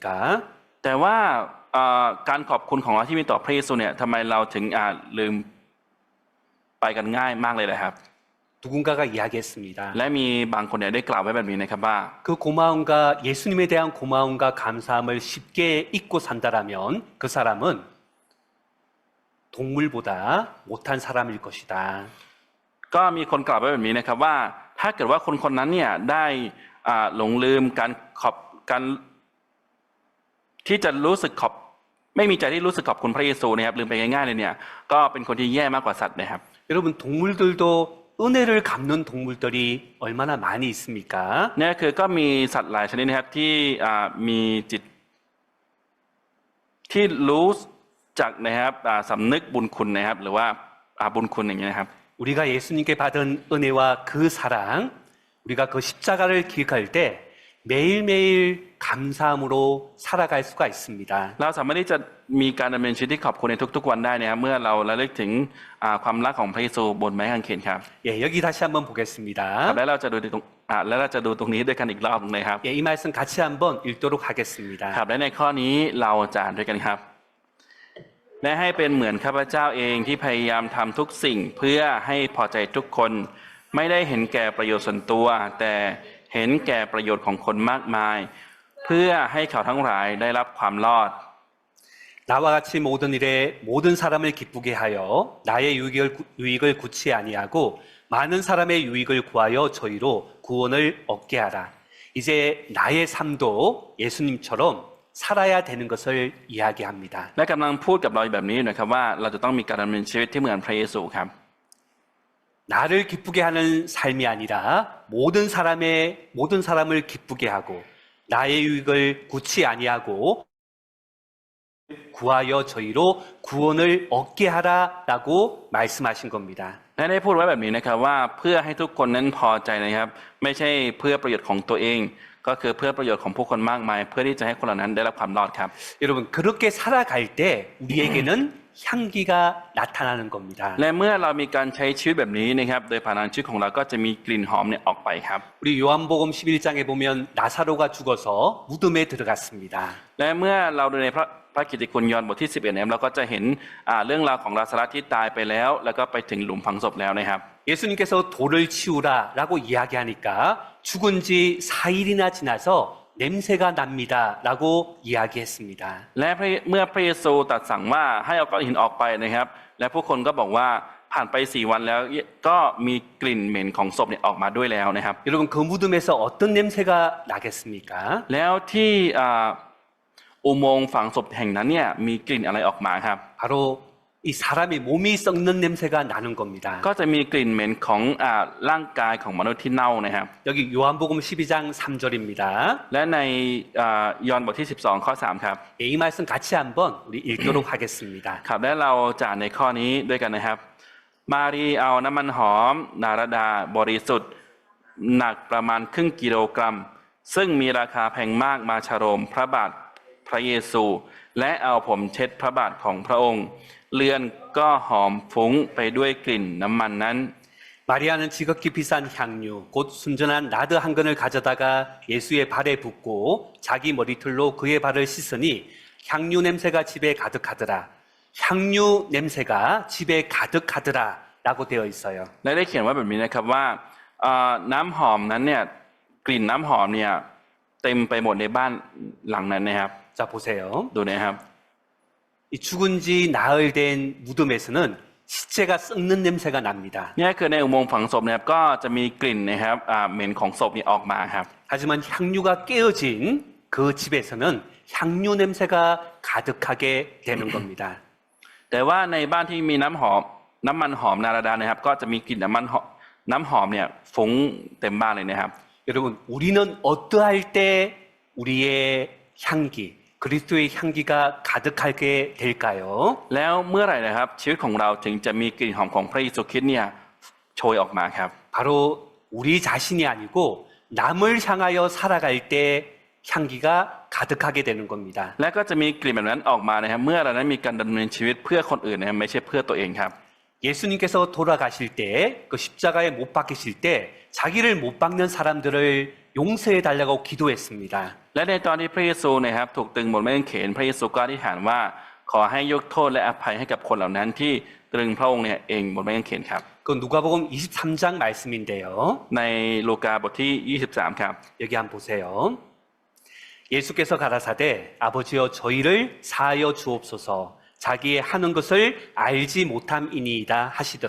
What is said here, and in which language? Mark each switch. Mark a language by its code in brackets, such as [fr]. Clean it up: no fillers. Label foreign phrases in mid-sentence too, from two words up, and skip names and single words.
[th] แต่ว่าการขอบคุณของเราที่มีต่อพระเยซูเนี่ยทำไมเราถึงลืมไปกันง่ายมากเลยนะครับ [ko] 누군가가 이야기했습니다. [th] และมีบางคนเนี่ยได้กล่าวไว้แบบนี้นะครับว่า [ko] 그 고마움과 예수님에 대한 고마움과 감사함을 쉽게 잊고 산다라면 그 사람은 동물보다 못한 사람일 것이다. [th] ก็มีคนกล่าวไว้แบบนี้นะครับว่าถ้าเกิดว่าคนคนนั้นเนี่ยได้หลงลืมการที่จะรู้สึกไม่มีใจที่รู้สึกขอบคุณพระเยซูนะครับลืมไปง่ายๆเลยเนี่ยก็เป็นคนที่แย่มากกว่าสัตว์นะครับ [ko] 여러분 동물들도 은혜를 갚는 동물들이 얼마나 많이 있습니까? [th] เนี่ยคือก็มีสัตว์หลายชนิดนะครับที่มีจิตที่รู้จักนะครับสำนึกบุญคุณนะครับหรือว่าบุญคุณอย่างเงี้ยนะครับ [ko] 우리가 예수님께 받은 은혜와 그 사랑, 우리가 그 십자가를 기억할 때 매일매일 감사함으로 살아갈 수가 있습니다. [th] เราสามารถที่จะมีการดำเนินชีวิตที่ขอบคุณในทุกๆวันได้นะครับเมื่อเราระลึกถึงความรักของพระเยซูบนไม้กางเขนครับ [ko] 예, 여기 다시 한번 보겠습니다. [th] แล้วเราจะดูตรงนี้ด้วยกันอีกรอบหนึงเลยครับ [ko] 예, 이 말씀 같이 한번 읽도록 하겠습니다. [th] ครับและในข้อนี้เราจะอ่านด้วยกันครับ และให้เป็นเหมือนข้าพเจ้าเองที่พยายามทำทุกสิ่งเพื่อให้พอใจทุกคนไม่ได้เห็นแก่ประโยชน์ส่วนตัว แต่เห็นแก่ประโยชน์ของคนมากมาย เพื่อให้เขาทั้งหลายได้รับความรอด [ko] 나와 같이 모든 일에 모든 사람을 기쁘게 하여 나의 유익을 굳이 아니하고 많은 사람의 유익을 구하여 저희로 구원을 얻게 하라. 이제 나의 삶도 예수님처럼 살아야 되는 것을 이야기합니다. [th] และกำลังพูดกับเราแบบนี้นะครับว่าเราจะต้องมีการดำเนินชีวิตที่เหมือนพระเยซูครับ [ko] 나를 기쁘게 하는 삶이 아니라 모든 사람을 기쁘게 하고 나의 유익을 굳이 아니하고 구하여 저희로 구원을 얻게 하라라고 말씀하신 겁니다. [th] และได้พูดไว้แบบนี้นะครับว่าเพื่อให้ทุกคนนั้นพอใจนะครับไม่ใช่เพื่อประโยชน์ของตัวเองก็คือเพื่อประโยชน์ของผู้คนมากมายเพื่อที่จะให้คนเหล่านั้นได้รับความรอดครับ [ko] 여러분 그렇게 살아갈 때 우리에게는 향기가 나타나는 겁니다. [th] และเมื่อเรามีการใช้ชีวิตแบบนี้นะครับโดยผ่านทางชีวิตของเราก็จะมีกลิ่นหอมเนี่ยออกไปครับ [ko] 우리 요한복음 11장에 보면 나사로가 죽어서 무덤에 들어갔습니다. [th] และเมื่อเราดูในพระกิตติคุณยอห์นบทที่11เนี่ยเราก็จะเห็นเรื่องราวของลาซารัสที่ตายไปแล้วแล้วก็ไปถึงหลุมฝังศพแล้วนะครับ [ko] 예수님께서 돌을 치우라라고 이야기하니까 죽은 지 4일이나 지나서 냄새가 납니다라고 이야기했습니다. [th] และเมื่อพระเยซูตรัสสั่งว่าให้เอาก้อนหินออกไปนะครับและผู้คนก็บอกว่าผ่านไป4 วันแล้วก็มีกลิ่นเหม็นของศพเนี่ยออกมาด้วยแล้วนะครับ [ko] 여러분 그 무덤에서 어떤 냄새가 나겠습니까? [th] แล้วที่อุโมงค์ฝังศพแห่งนั้นเนี่ยมีกลิ่นอะไรออกมาครับ [ko] 바로 이 사람의 몸이 썩는 냄새가 나는 겁니다. [th] ก็จะมีกลิ่นเหม็นของร่างกายของมนุษย์ที่เน่านะครับ [ko] 여기 요한복음 12장 3절입니다. [th] และในยอห์นบทที่12ข้อ3ครับ [ko] 이 말씀 같이 한번 우리 읽도록 하겠습니다. [th] ครับและเราจะอ่านในข้อนี้ด้วยกันนะครับ มารีเอาน้ำมันหอมนารดาบริสุทธิ์หนักประมาณครึ่งกิโลกรัม ซึ่งมีราคาแพงมากมาชโลมพระบาทพระเยซู และเอาผมเช็ดพระบาทของพระองค์เรือนก็หอมฟุ้งไปด้วยกลิ่นน้ำมันนั้น [ko] 마리아는 지극히 비싼 향유, 곧 순전한 나드 한 근을 가져다가 예수의 발에 붓고 자기 머리털로 그의 발을 씻으니 향유 냄새가 집에 가득하더라. 향유 냄새가 집에 가득하더라. 라고 되어 있어요. [th] และได้เขียนไว้แบบนี้นะครับว่าน้ำหอมนั้นเนี่ยกลิ่นน้ำหอมเนี่ยเต็มไปหมดในบ้านหลังนั้นนะครับ [ko] 자, 보세요. [th] ดูนะครับ [ko] 이 죽은 지 나흘 된 무덤에서는 시체가 썩는 냄새가 납니다. [th] เนี่ยคือในอุโมงค์ฝังศพนะครับก็จะมีกลิ่นนะครับเหม็นของศพนี่ออกมาครับ [ko] 하지만 향유가 깨어진 그 집에서는 향유 냄새가 가득하게 되는 겁니다. [th] แต่ว่าในบ้านที่มีน้ำมันหอมนาราดานะครับก็จะมีกลิ่นน้ำหอมเนี่ยฟุ้งเต็มบ้านเลยนะครับ [ko] 여러분, 우리는 어떠할 때 우리의 향기, 그리스도의 향기가 가득하게 될까요? [th] แล้วเมื่อไหร่นะครับชีวิตของเราถึงจะมีกลิ่นหอมของพระเยซูคริสต์เนี่ยโชยออกมาครับ [ko] 바로 우리 자신이 아니고 남을 향하여 살아갈 때 향기가 가득하게 되는 겁니다. [th] และก็จะมีกลิ่นแบบนั้นออกมานะครับเมื่อเรานั้นมีการดำเนินชีวิตเพื่อคนอื่นนะครับไม่ใช่เพื่อตัวเองครับ [ko] 예수님께서 돌아가실 때, 그 십자가에 못 박히실 때 자기를 못 박는 사람들을 용서해 달라고 기도했습니다. [th] และในตอนที่พระเยซูนะครับถูกตึงบนไม้กางเขนพระเยซูก็อธิษฐานว่าขอให้ยกโทษและอภัยให้กับคนเหล่านั้นที่ตรึงพระองค์เนี่ยเองบนไม้กางเขนครับ [ko] 그 누가복음 23장 말씀인데요. [th] ในลูกาบทที่ 23 ครับ [ko] 여기 한번 보세요. 예수께서 가라사대 아버지여 저희를 사하여 주옵소서 자기의 하는 것을 알지 못함이니이다 하시더라.